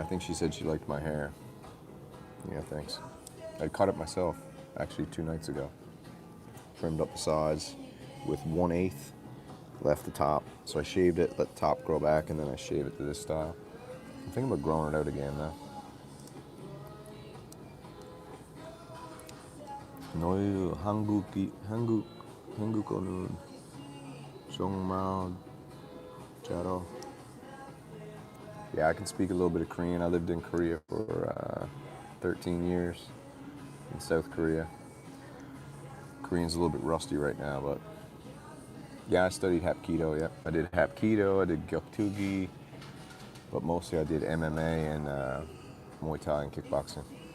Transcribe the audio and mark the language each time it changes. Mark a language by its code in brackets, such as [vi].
[en] I think she said she liked my hair. Yeah, thanks. I cut it myself, actually 2 nights ago. Trimmed up the sides with 1/8, left the top. So I shaved it, let the top grow back, and then I shave it to this style. I'm thinking about growing it out again now. [ko] 너희 한국어는 정말 잘해. [en] Yeah, I can speak a little bit of Korean. I lived in Korea for 13 years in South Korea. Korean's a little bit rusty right now, but yeah, I studied Hapkido. Yeah, I did Hapkido, I did Gyeoktugi, but mostly I did MMA and Muay Thai and kickboxing.